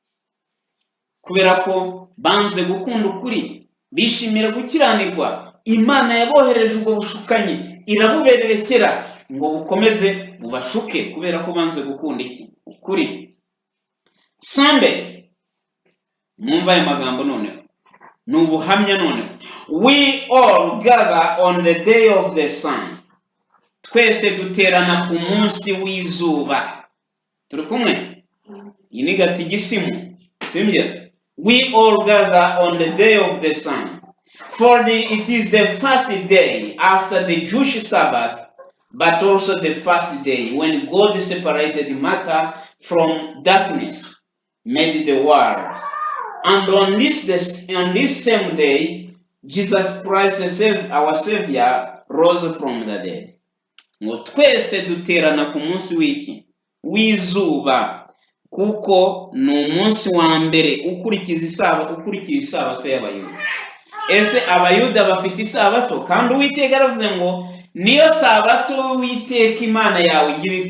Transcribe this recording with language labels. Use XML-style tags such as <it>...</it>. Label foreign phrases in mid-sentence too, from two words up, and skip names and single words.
<rw>Kubera ko banze gukunda ukuri, bishimira gukiranirwa, Imana yabohereje ubwo bushukanyi, irabubererekera ngo bukomeze bubashuke, kubera ko banze gukunda iki? Ukuri. Sunday, mwumva aya magambo noneho, ni ubuhamya noneho.</rw> <en>We all gather on the day of the sun.</en> <rw>Twese duterana ku munsi w'izuba. Turi kumwe? Iyi ni gatigisimu, sibyo?</rw> <en>We all gather on the day of the sun. For it is the first day after the Jewish Sabbath, but also the first day when God separated matter from darkness, made the world. And on this same day, Jesus Christ, our Savior, rose from the dead.</en> <rw>Ngo twese duterana ku munsi w'iki? W'izuba, kuko ni umunsi wa mbere ukurikiza isabato y'Abayuda. Ese Abayuda bafite isabato? Kandi Uwiteka aravuze ngo niyo sabato Uwiteka Imana yawe igira ite?</rw>